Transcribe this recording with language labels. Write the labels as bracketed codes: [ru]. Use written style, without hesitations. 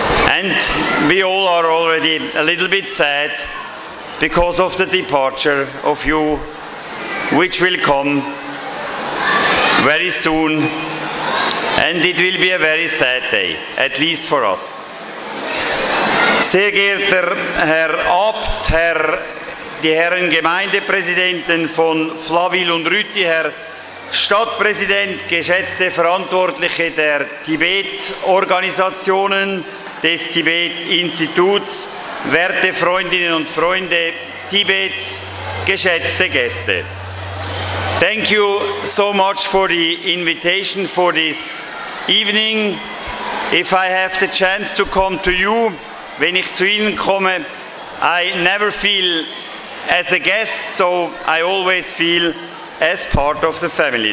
[en] And we all are already a little bit sad because of the departure of you, which will come very soon. And it will be a very sad day, at least for us. [de] Sehr geehrter Herr Abt, die Herren Gemeindepräsidenten von Flawil und Rüti, Herr Stadtpräsident, geschätzte Verantwortliche der Tibet-Organisationen, des Tibet-Instituts, werte Freundinnen und Freunde Tibets, geschätzte Gäste. [en] Thank you so much for the invitation for this evening. If I have the chance to come to you, [de] wenn ich zu Ihnen komme, [en] I never feel as a guest, so I always feel as part of the family.